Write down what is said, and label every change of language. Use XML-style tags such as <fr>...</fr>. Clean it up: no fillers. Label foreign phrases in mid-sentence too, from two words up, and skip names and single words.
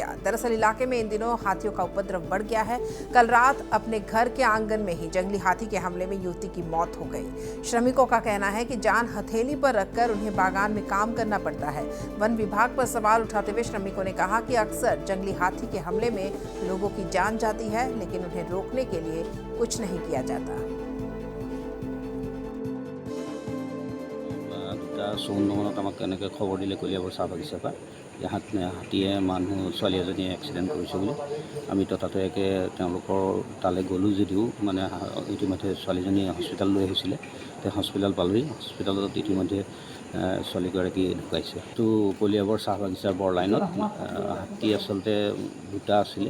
<hi>दरअसल इलाके में इन दिनों हाथियों का उपद्रव बढ़ गया है। कल रात अपने घर के आंगन में ही जंगली हाथी के हमले में युवती की मौत हो गई। श्रमिकों का कहना है कि जान हथेली पर रखकर उन्हें बागान में काम करना पड़ता है। वन विभाग पर सवाल उठाते हुए श्रमिकों ने कहा कि अक्सर जंगली हाथी के हमले में लोगों की जान जाती है, लेकिन उन्हें रोकने के लिए कुछ नहीं किया जाता।</hi> <as>খবৰ দিলে কলিয়াবৰ চাহ বাগিচাৰ পৰা হাতীয়ে মানুহ ছোৱালী এজনীয়ে এক্সিডেন্ট কৰিছে বুলি আমি ততাতৈয়াকে তালে গ'লো যদিও মানে ইতিমধ্যে ছোৱালীজনী হস্পিটেল লৈ আহিছিলে। হস্পিটেল পালোহি। হস্পিটেলত ইতিমধ্যে ছোৱালীগৰাকী ঢুকাইছে। তো কলিয়াবৰ চাহ বাগিচাৰ বৰ লাইনত হাতী আচলতে দুটা আছিলে।</as>